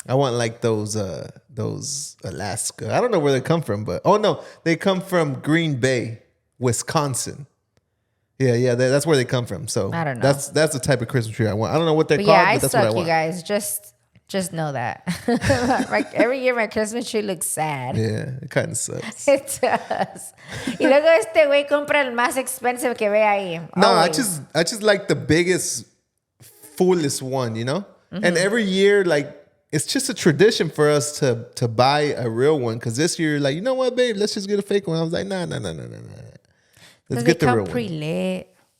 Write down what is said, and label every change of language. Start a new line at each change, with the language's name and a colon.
English: I want like those Alaska. I don't know where they come from, but no, they come from Green Bay, Wisconsin. Yeah, that's where they come from. So I don't know. That's the type of Christmas tree I want. I don't know what they're called, but that's what I want. You guys. Just know that. Like every year my Christmas tree looks sad. Yeah, it kind of sucks. It does.
Spanish: Y luego este güey compra el más
English: expensive
Spanish: que ve ahí.
English: No, I just like the biggest, fullest one, Mm-hmm. And every year, like, it's just a tradition for us to buy a real one. Because this year, like, you know what, babe? Let's just get a fake one. I was like, nah. Let's get the real one. Pre-lit.